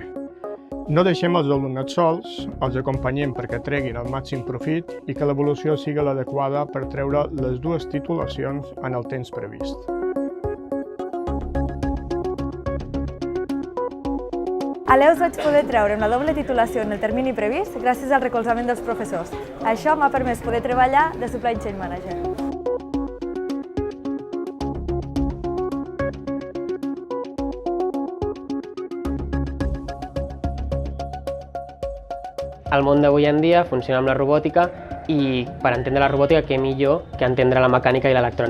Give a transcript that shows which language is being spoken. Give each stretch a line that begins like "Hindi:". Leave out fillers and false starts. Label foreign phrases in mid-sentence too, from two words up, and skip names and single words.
Catalan: No deixem els alumnes sols, els acompanyem perquè treguin el màxim profit i que l'evolució sigui l'adequada per treure les dues titulacions en el temps previst. A l'EUS vaig poder treure'm la doble titulació en el termini previst gràcies al recolzament dels professors. Això m'ha permès poder treballar de
English: supply chain manager.
Catalan: El món d'avui en dia funciona amb la robòtica i per entendre la robòtica què millor que entendre la mecànica i l'electrònica.